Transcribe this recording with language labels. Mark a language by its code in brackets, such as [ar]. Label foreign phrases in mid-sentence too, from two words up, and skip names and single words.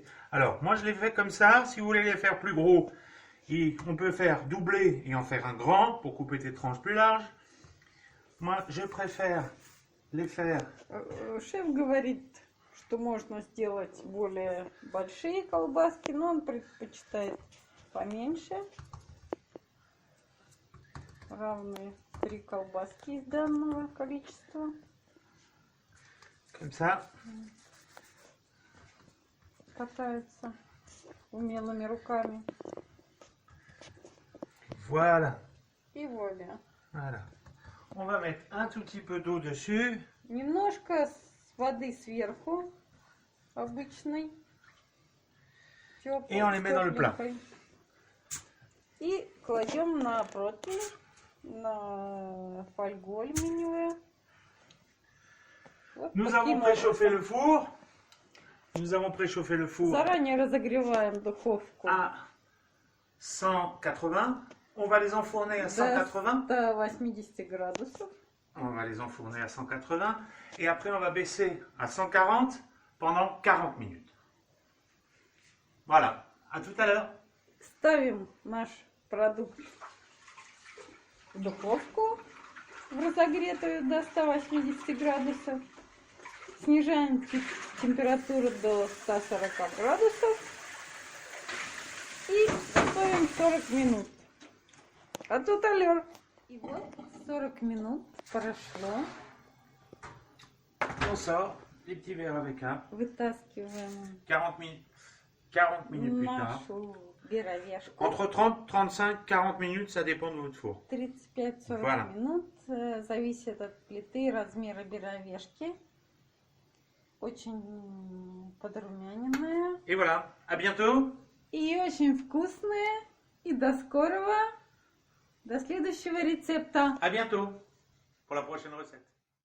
[fr] Alors, moi je les fais comme ça. Si vous voulez les faire plus gros, on peut faire doubler et en faire un grand pour couper des tranches plus larges. Moi, je préfère les faire. [ru] Шеф говорит, что можно сделать более большие колбаски, но он предпочитает поменьше. Равные 3 колбаски из данного количества. [fr] Comme ça. [ru] Катается умелыми руками. [fr] Voilà. [ru] И вуаля. [fr] Voilà. On va mettre un tout petit peu d'eau dessus. [ru] Немножко воды сверху, обычной. [fr] Et on les met dans le plat. [ru] И кладем на противень, на фольгу алюминиевую. Вот [fr] Nous [ru] таким [fr] avons préchauffé [ru] образом. [fr] le four. Nous avons préchauffé le four [ru] Заранее разогреваем духовку [fr] à 180. On va les enfourner à 180. [ru] до 180 градусов. [fr] On va les enfourner à 180. Et après, on va baisser à 140 pendant 40 minutes. Voilà. À tout à l'heure. [ru] Ставим наш продукт в духовку в разогретую до 180 градусов. Снижаем температуру до 140 градусов и готовим 40 минут. А тут алер. И вот 40 минут прошло. [fr] On sort les petits verres avec un. [ru] Вытаскиваем [fr] 40 minutes plus tard. [ru] нашу беровешку. [fr] Entre 30, 35, 40 minutes, ça dépend de votre four. [ru] 35-40 [fr] Voilà. [ru] минут. Зависит от плиты и размера беровешки. Очень подрумяненная. [fr] Et voilà. À bientôt. [ru] И очень вкусная. И до скорого. До следующего рецепта. [fr] À bientôt pour la prochaine recette.